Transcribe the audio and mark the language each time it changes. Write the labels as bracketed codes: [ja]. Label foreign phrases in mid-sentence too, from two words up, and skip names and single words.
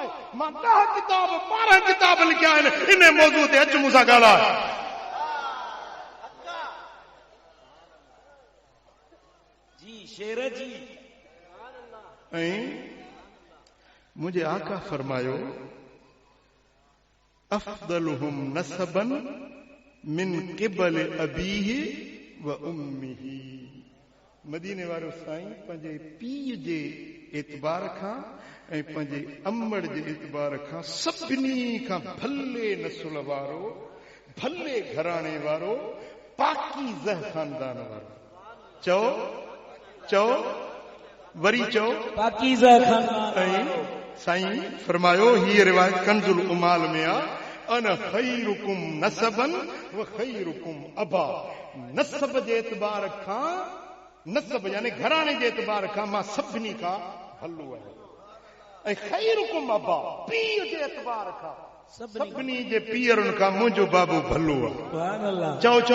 [sd] मां 10 किताब 12 किताब लिखिया आहिनि इन मौज़ूअ ते, अच मूंसां ॻाल्हाए। जी शेर जी। ऐं मुंहिंजे आका फरमायो, [ar] أفضلهم نسبا من قبل أبيه وأمه. [sd] मदीने वारो साईं पंहिंजे पीउ जे एतबार खां ऐं पंहिंजे अम्मड़ जे एतबार खां सभिनी खां भले नसुल वारो, भले घराणे वारो, पाकीज़ह ख़ानदान वारो। चओ चओ वरी चओ, पाकीज़ह ख़ानदान। ऐं साईं फरमायो, हीअ रिवायत कंजुल उमाल में आहे, [ar] أنا خيركم نسبا وخيركم أبا. [sd] नसब जे एतबार खां, नसब यानी घराणे जे एतबार खां मां सभिनी खां भलो आहियां। ऐं [ar] خيركم أبا, [sd] पीउ जे एतबार खां, सभिनी जे पीअरुनि खां मुंहिंजो बाबो भलो आहे। [ar] سبحان الله. [sd] चओ चओ,